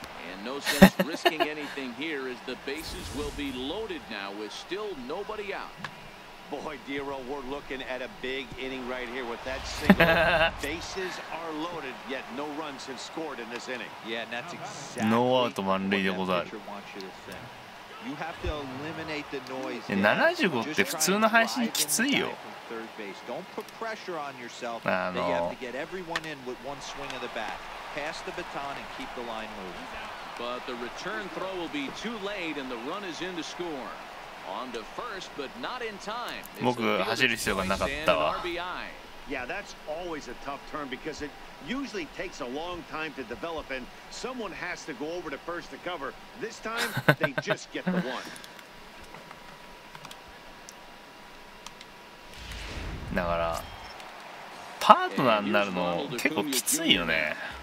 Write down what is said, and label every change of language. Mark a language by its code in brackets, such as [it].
[en] And no sense risking anything here as the bases will be loaded now with still nobody out. Boy, Dero, we're looking at a big inning right here with that single. Bases are loaded, yet no runs have scored in this inning. Yeah, and that's exactly what that pitcher wants you to think. You have to eliminate the noise. [ja] 75って普通の配信きついよ。 [en] Don't put pressure on yourself. You have to get everyone in with one swing of the bat. Pass the baton and keep the line moving. But the return throw will be too late, and the run is in to score. On to first, but not in time. [ja] 僕走る必要がなかったわ。 [en] Yeah, that's always a tough turn because it usually takes a long time to develop, and someone has to go over to first to cover. This time, they just get the one. [ja] だからパートナーになるの結構きついよね。